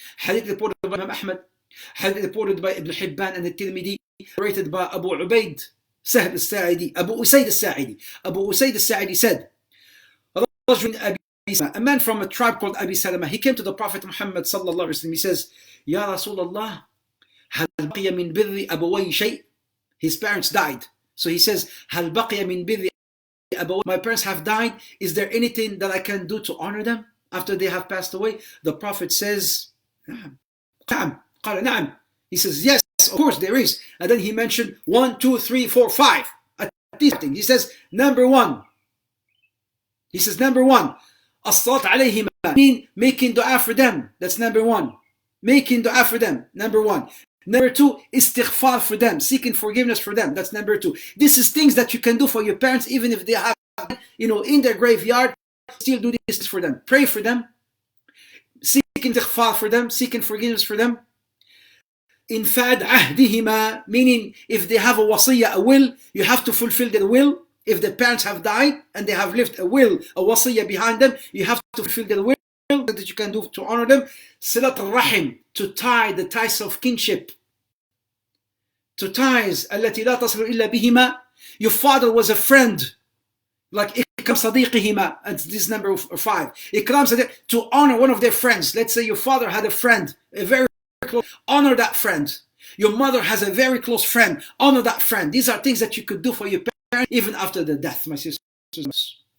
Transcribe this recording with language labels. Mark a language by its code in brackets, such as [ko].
[en] Hadith reported by Imam Ahmad. Hadith reported by Ibn Hibban and At-Tirmidhi. Rated by Abu Ubaid, Sahl al-Sa'idi, Abu Usaid al-Sa'idi. Abu Usaid al-Sa'idi said, a man from a tribe called Abi Salama, he came to the Prophet Muhammad sallallahu alaihi wasallam. He says, Ya Rasulullah, [ar] هل بقي من بر أبوي شيء? [en] His parents died. So he says, [ar] هل بقي من بر أبوي? [en] My parents have died. Is there anything that I can do to honor them after they have passed away? [ar] The Prophet says, نعم. قال نعم. [en] He says, yes, of course there is. And then he mentioned 1, 2, 3, 4, 5. At least he says, number one. He says, number one, as-salat alayhima, mean making dua for them. That's number one. Making dua for them, number one. Number two, istighfar for them, seeking forgiveness for them. That's number two. This is things that you can do for your parents, even if they have, in their graveyard, still do this for them. Pray for them, seeking istighfar for them, seeking forgiveness for them. Infad ahdihima, meaning if they have a wasiyah, a will, you have to fulfill their will. If the parents have died and they have left a will, a wasiyah behind them, you have to fulfill their will that you can do to honor them. Silat al-rahim, to tie the ties of kinship. To ties, [ar] التي لا تصل إلا بهما. [en] Your father was a friend, like ikram sadiqihima, and this is number 5. Ikram sadiq, to honor one of their friends. Let's say your father had a friend, a very close, honor that friend. Your mother has a very close friend, honor that friend. These are things that you could do for your parents even after the death, my sisters.